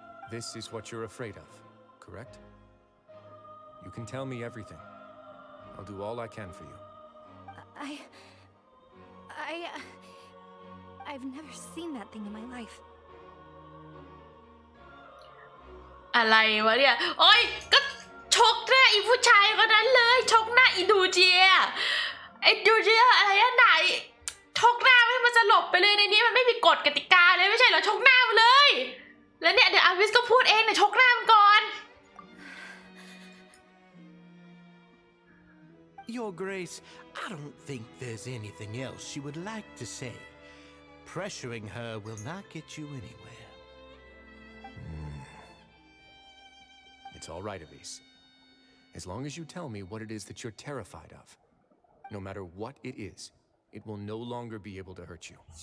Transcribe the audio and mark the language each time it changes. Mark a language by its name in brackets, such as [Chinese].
[English] This is what you're afraid of, correct? You can tell me everything. I'll do all I can for you. I've never seen that thing in my life. [Thai] อะไรวะเนี่ยโอ๊ยก็ชกหน้าอีผู้ชายคนนั้นเลยชกหน้าอีดูเจียไอ้ดูเจียอะไรนะไหนชกหน้าให้มันสลบไปเลยในนี้มันไม่มีกฎกติกาเลยไม่ใช่เหรอชกหน้ามันเลยแล้วเนี่ยเดี๋ยวอาวิสก็พูดเองเนี่ยชกหน้ามันก่อน [English] Your Grace, I don't think there's anything else she would like to say. Pressuring her will not get you anywhere. It's all right, Elise. As long as you tell me what it is that you're terrified of, no matter what it is, it will no longer be able to hurt you.